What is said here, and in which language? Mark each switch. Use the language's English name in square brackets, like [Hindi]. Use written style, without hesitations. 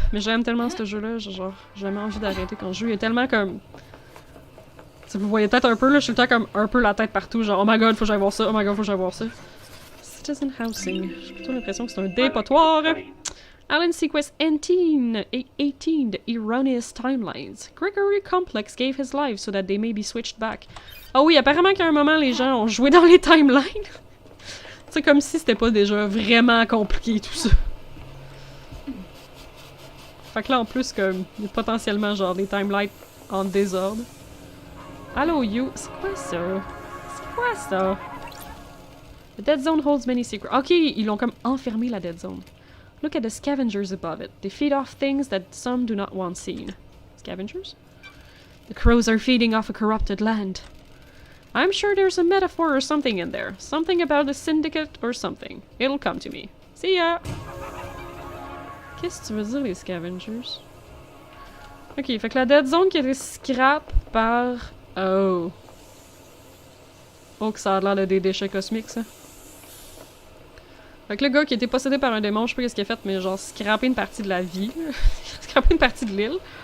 [French] Mais j'aime tellement ce jeu-là, genre, j'ai jamais envie d'arrêter quand je joue. Il est tellement comme... Si vous voyez peut-être un peu, là, je suis tout le temps comme un peu la tête partout, genre, [English] oh my god, faut que j'aille voir ça, oh my god, [French] faut que j'aille voir ça. Citizen Housing. J'ai plutôt l'impression que c'est un dépotoir. [English] Alan sequenced 18 erroneous timelines. Gregory Complex gave his life so that they may be switched back. [French] Ah oui, apparemment qu'à un moment, les gens ont joué dans les timelines. C'est comme si c'était pas déjà vraiment compliqué tout ça. Fait que là, en plus, comme, il y a potentiellement genre des timelines en désordre. Allô, you? C'est quoi ça? C'est quoi ça? [English] The dead zone holds many secrets. [French] Ok, ils l'ont comme enfermé la dead zone. [English] Look at the scavengers above it. They feed off things that some do not want seen. Scavengers? The crows are feeding off a corrupted land. I'm sure there's a metaphor or something in there. Something about a syndicate or something. It'll come to me. See ya! [French] Qu'est-ce que tu veux dire, les scavengers? Ok, fait que la dead zone qui a été scrap par... Oh. Oh, que ça a l'air de des déchets cosmiques, ça. Fait que le gars qui a été possédé par un démon, je sais pas ce qu'il a fait, mais genre scraper une partie de la vie. Scraper une partie de l'île.